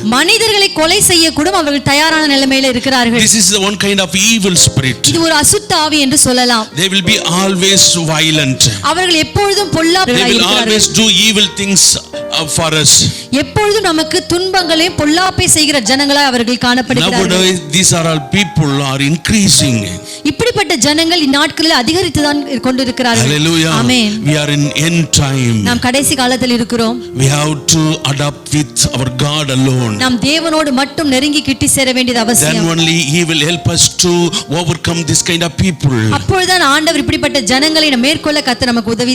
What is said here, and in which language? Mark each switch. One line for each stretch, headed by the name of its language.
Tamil: மனிதர்களை கொலை செய்ய கூட அவர்கள் தயாரான நிலைமையில இருக்கிறார்கள்.
English: This is the one kind of evil spirit.
Tamil: இது ஒரு அசுத்த ஆவி என்று சொல்லலாம்.
English: They will be always violent.
Tamil: அவர்கள் எப்பொழுதும் பொல்லாதவர்களாய்
English: They will
Tamil: இருக்கிறார்கள்.
English: always do evil things for us.
Tamil: எப்பொழுதும் நமக்கு துன்பங்களை பொல்லாப்பை செய்கிற ஜனங்களாய் அவர்கள் காணப்படுகிறார்கள்.
English: Nowadays these are all people are increasing.
Tamil: இப்படிப்பட்ட ஜனங்கள் இந்நாட்களில் அதிகரித்து தான் கொண்டிருக்கிறார்கள்.
English: Hallelujah.
Tamil: Amen.
English: We are in end time.
Tamil: நாம் கடைசி காலத்தில் இருக்கிறோம்.
English: We have to adapt with our God alone.
Tamil: நாம் தேவனோடு மட்டும் நெருங்கி கிட்டி சேர வேண்டியது
English: Then
Tamil: அவசியம்.
English: only he will help us to overcome this kind of people.
Tamil: அப்பொழுதுதான் ஆண்டவர் இப்படிப்பட்ட ஜனங்களை மேற்கொள்ள கர்த்தர் நமக்கு உதவி